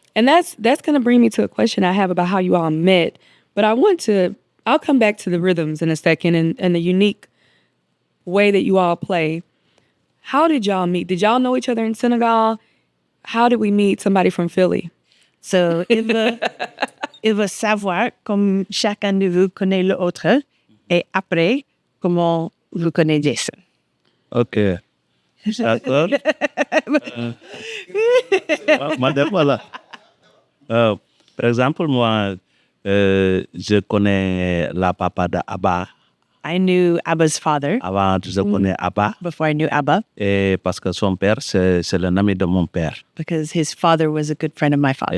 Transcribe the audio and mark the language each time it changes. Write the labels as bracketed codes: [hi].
[en] And that's going to bring me to a question I have about how you all met. But I'll come back to the rhythms in a second and the unique way that you all play. How did y'all meet? Did y'all know each other in Senegal? How did we meet somebody from Philly? [fr] So il veut savoir comme chacun de vous connaît l'autre et après comment vous connaissez Jason. OK. D'accord. Madame, voilà. Par exemple, moi, je connais la papa de Abba. [en] I knew Abba's father [fr] Avant, je connais Abba. [en] before I knew Abba [fr] Et parce que son père, c'est le ami de mon père. [en] because his father was a good friend of my father.